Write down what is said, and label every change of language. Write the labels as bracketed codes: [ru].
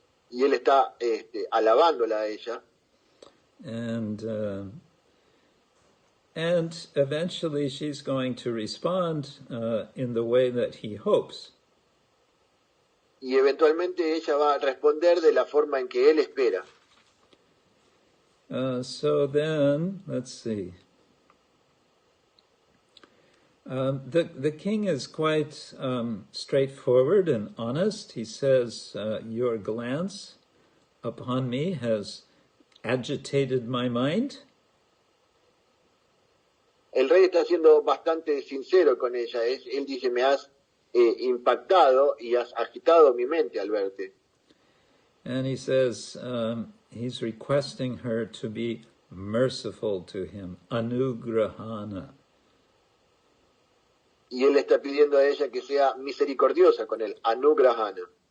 [es] Y él está alabándola a ella. [en] And And eventually she's going to respond in the way that he hopes. [es] Y eventualmente ella va a responder de la forma en que él espera. [en] So then, let's see. The king is quite straightforward and honest. He says, your glance upon me has agitated my mind. [es] El rey está siendo bastante sincero con ella. Él dice, me has impactado y has agitado mi mente al verte. [en] And he says, he's requesting her to be merciful to him, anugrahana. [es] Y él está pidiendo a ella que sea misericordiosa con él, anugrahana.